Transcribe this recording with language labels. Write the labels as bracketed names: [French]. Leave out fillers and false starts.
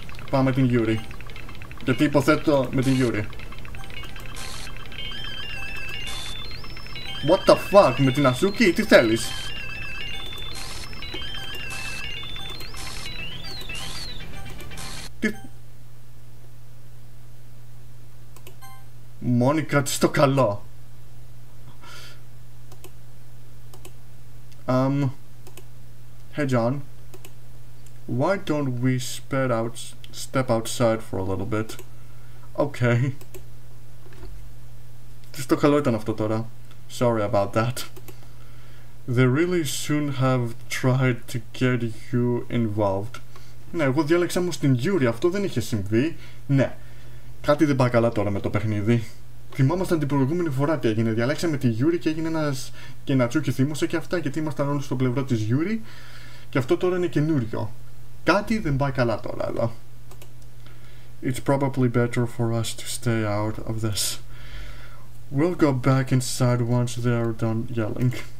[Greek] Πάμε με την Yuri. Γιατί υποθέτω με την Yuri. [English] What the fuck, [Greek] με την Asuki, τι θέλεις? Τι... Μόνικα, τι στο καλό. [English] Hey John, why don't we step outside for a little bit? Okay. [Greek] Τι στο καλό ήταν αυτό τώρα. [English] Sorry about that. They really shouldn't have tried to get you involved. [Greek] Ναι, εγώ διάλεξα όμως την Yuri, αυτό δεν είχε συμβεί. Ναι, κάτι δεν πάει καλά τώρα με το παιχνίδι. Θυμάμασταν την προηγούμενη φορά τι έγινε. Διαλέξαμε τη Yuri και έγινε ένας και Natsuki θύμωσε και αυτά γιατί ήμασταν όλοι στο πλευρό της Yuri. Και αυτό τώρα είναι καινούριο. Κάτι δεν πάει καλά τώρα εδώ. [English] It's probably better for us to stay out of this. We'll go back inside once they're done yelling.